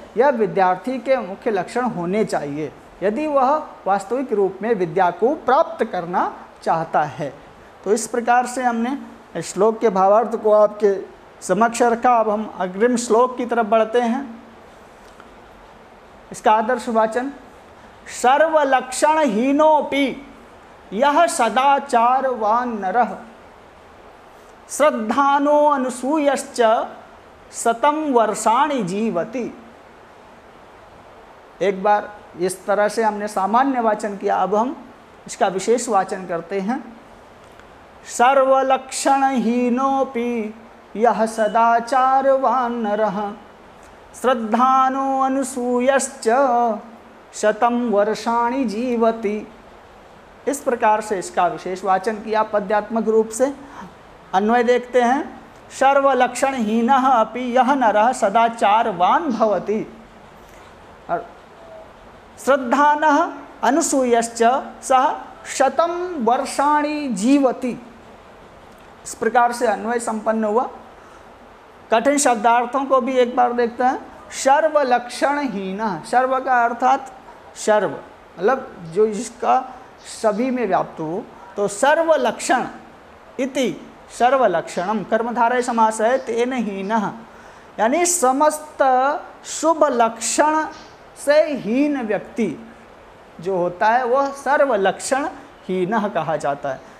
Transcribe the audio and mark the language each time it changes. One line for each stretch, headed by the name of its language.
Hindi: यह विद्यार्थी के मुख्य लक्षण होने चाहिए यदि वह वास्तविक रूप में विद्या को प्राप्त करना चाहता है। तो इस प्रकार से हमने श्लोक के भावार्थ को आपके समक्ष रखा। अब हम अग्रिम श्लोक की तरफ बढ़ते हैं। इसका आदर्श वाचन,
Sanskrit: सर्वलक्षणहीनोऽपि यः सदाचारवान् नरः श्रद्धानो अनुसूयश्च शतं वर्षाणि जीवति।
Hindi: एक बार इस तरह से हमने सामान्य वाचन किया, अब हम इसका विशेष वाचन करते हैं।
Sanskrit: सर्वलक्षणहीनोऽपि यः सदाचारवान् नरः श्रद्धानो अनुसूयश्च शतं वर्षाणि जीवति।
Hindi: इस प्रकार से इसका विशेष वाचन किया पद्यात्मक रूप से। अन्वय देखते हैं।
Sanskrit: सर्वलक्षणहीनः अपि यः नरः सदाचारवान् भवति, श्रद्धानः अनुसूयश्च सः शतं वर्षाणि जीवति।
Hindi: इस प्रकार से अन्वय संपन्न हुआ। कठिन शब्दार्थों को भी एक बार देखते हैं। सर्वलक्षणहीन, सर्व का अर्थात सर्व मतलब जो जिसका सभी में व्याप्त हो, तो
Sanskrit: सर्वलक्षण इति सर्वलक्षणम
Hindi: कर्मधारय समास है, तेन हीनः यानी समस्त शुभ लक्षण से हीन व्यक्ति जो होता है वह सर्वलक्षण हीनः कहा जाता है।